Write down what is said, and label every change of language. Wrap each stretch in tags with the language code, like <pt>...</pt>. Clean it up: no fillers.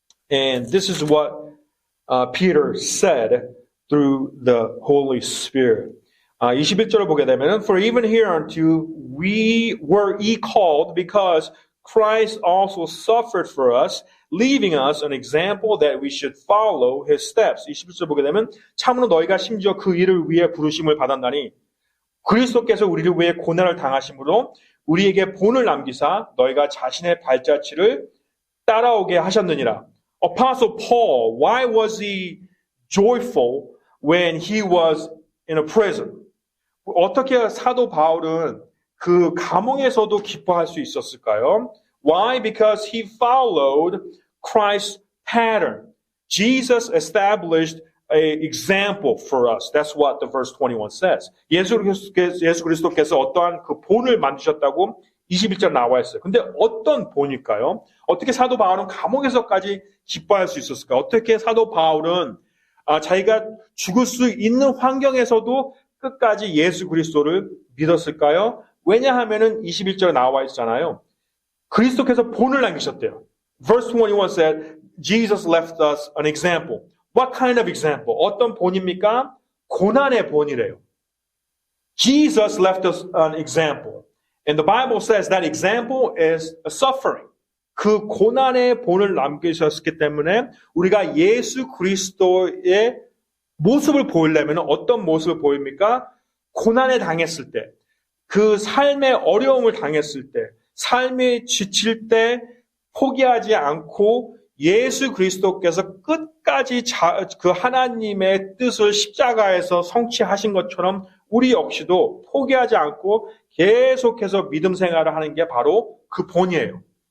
<en>And this is what Peter said through the Holy Spirit.</en> <ko>21절을 보게 되면</ko> <en>For even hereunto we were called because Christ also suffered for us, leaving us an example that we should follow his steps.</en> <ko>21절 보게 되면 참으로 너희가 심지어 그 일을 위해 부르심을 받았나니 그리스도께서 우리를 위해 고난을 당하심으로 우리에게 본을 남기사 너희가 자신의 발자취를 따라오게 하셨느니라.</ko> <en>Apostle Paul, why was he joyful when he was in a prison?</en> <ko>어떻게 사도 바울은 그 감옥에서도 기뻐할 수 있었을까요?</ko> <en>Why? Because he followed Christ's pattern. Jesus established an example for us. That's what the verse 21 says.</en> <ko>예수 그리스도께서 어떠한 그 본을 만드셨다고 21절 나와 있어요. 근데 어떤 본일까요? 어떻게 사도 바울은 감옥에서까지 기뻐할 수 있었을까요? 어떻게 사도 바울은 자기가 죽을 수 있는 환경에서도 끝까지 예수 그리스도를 믿었을까요? 왜냐하면은 21절에 나와 있잖아요. 그리스도께서 본을 남기셨대요.</ko> <en>Verse 21 said, Jesus left us an example. What kind of example?</en> <ko>어떤 본입니까? 고난의 본이래요.</ko> <en>Jesus left us an example. And the Bible says that example is a suffering.</en> <ko>그 고난의 본을 남기셨기 때문에 우리가 예수 그리스도의 모습을 보이려면 어떤 모습을 보입니까? 고난에 당했을 때, 그 삶의 어려움을 당했을 때, 삶이 지칠 때 포기하지 않고 예수 그리스도께서 끝까지 그 하나님의 뜻을 십자가에서 성취하신 것처럼 우리 역시도 포기하지 않고 계속해서 믿음 생활을 하는 게 바로 그 본이에요.</ko>